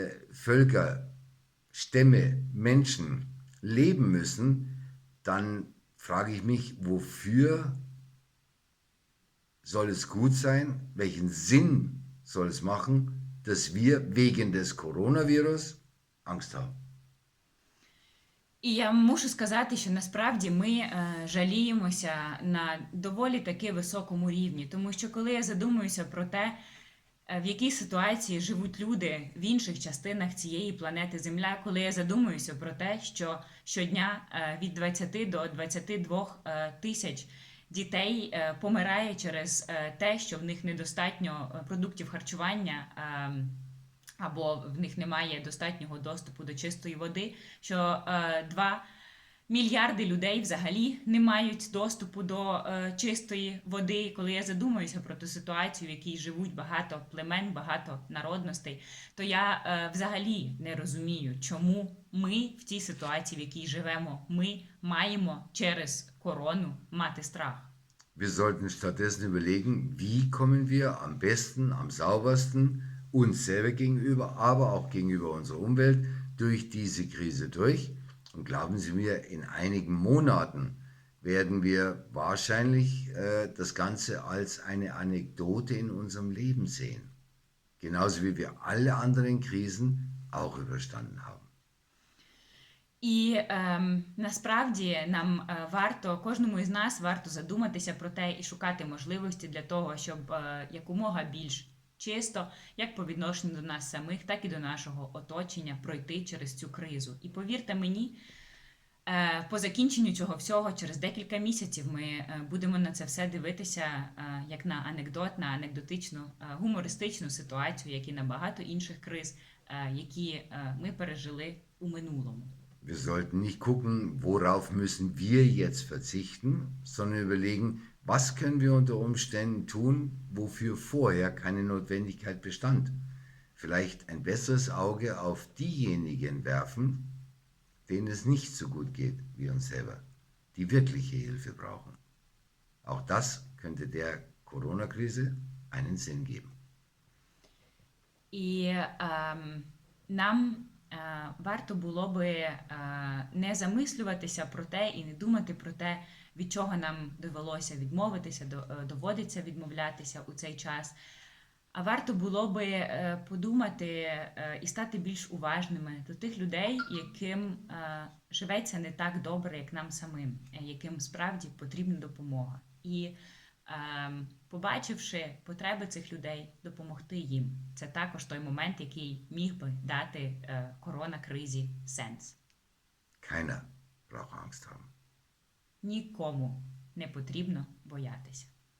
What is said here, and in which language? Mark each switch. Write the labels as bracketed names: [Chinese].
[German] Völker, Stämme, Menschen leben müssen, dann frage ich mich, wofür soll es gut sein, welchen Sinn soll es machen, dass wir wegen des Coronavirus Angst haben. [Ukrainian] І я мушу сказати, що насправді ми жаліємося на доволі таки високому рівні, тому що коли я задумуюся про те, в якій ситуації живуть люди в інших частинах цієї планети Земля, коли я задумуюся про те, що щодня від 20 до 22 тисяч дітей помирає через те, що в них недостатньо продуктів харчування. Або в них немає достатнього доступу до чистої води, що 2 мільярди людей взагалі не мають доступу до чистої води. Коли я задумуюся про ту ситуацію, в якій живуть багато племен, багато народностей, то я взагалі не розумію, чому ми в тій ситуації, в якій живемо, ми маємо через корону мати страх. [German] Wir sollten stattdessen überlegen, wie kommen wir am besten, am saubersten uns selber gegenüber, aber auch gegenüber unserer Umwelt durch diese Krise durch. Und glauben Sie mir, in einigen Monaten werden wir wahrscheinlich das Ganze als eine Anekdote in unserem Leben sehen. Genauso wie wir alle anderen Krisen auch überstanden haben. [Ukrainian] І насправді нам варто, кожному із нас варто задуматися про те і шукати можливості для того, щоб якомога більш чисто, як по відношенню до нас самих, так і до нашого оточення пройти через цю кризу. І повірте мені, по закінченню цього всього, через декілька місяців ми будемо на це все дивитися як на анекдот, на анекдотичну, гумористичну ситуацію, як і на багато інших криз, які ми пережили у минулому. [German] Wir sollten nicht gucken, worauf müssen wir jetzt verzichten, sondern überlegen, was können wir unter Umständen tun, wofür vorher keine Notwendigkeit bestand. Vielleicht ein besseres Auge auf diejenigen werfen, denen es nicht so gut geht wie uns selber, die wirkliche Hilfe brauchen. Auch das könnte der Corona-Krise einen Sinn geben. [Ukrainian] І нам варто було би не замислюватися про те і не думати про те, від чого нам довелося відмовитися, доводиться відмовлятися у цей час. А варто було би подумати і стати більш уважними до тих людей, яким живеться не так добре, як нам самим, яким справді потрібна допомога. І побачивши потреби цих людей, допомогти їм. Це також той момент, який міг би дати коронакризі сенс. [German] Keiner braucht Angst haben. [Ukrainian] Нікому не потрібно боятися.